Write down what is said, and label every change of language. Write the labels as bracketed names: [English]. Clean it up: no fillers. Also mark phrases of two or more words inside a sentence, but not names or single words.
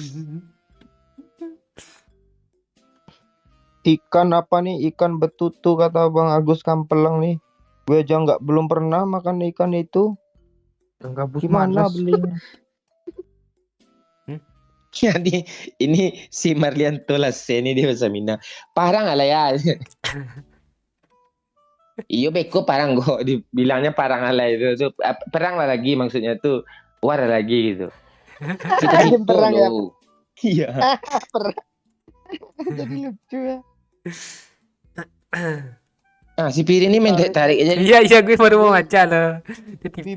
[Indonesian] Ikan apa nih? Ikan betutu kata Bang Agus Kampelang nih. Gue aja belum pernah makan ikan itu. Yang gabus Gimana malas. belinya? Jadi ini si Marlianto Lasse ini dia bahasa Minang. Parang lah ya. [Minangkabau] Iyo beko [Indonesian] parang kok dibilangnya parang lah itu. So, perang lah lagi maksudnya tuh war lagi gitu. Gitu Perang ya? loh. Iya. Jadi lucu ya. Ah si Piri ini main tarik aja. Iya gue baru mau baca loh. Dia tipu.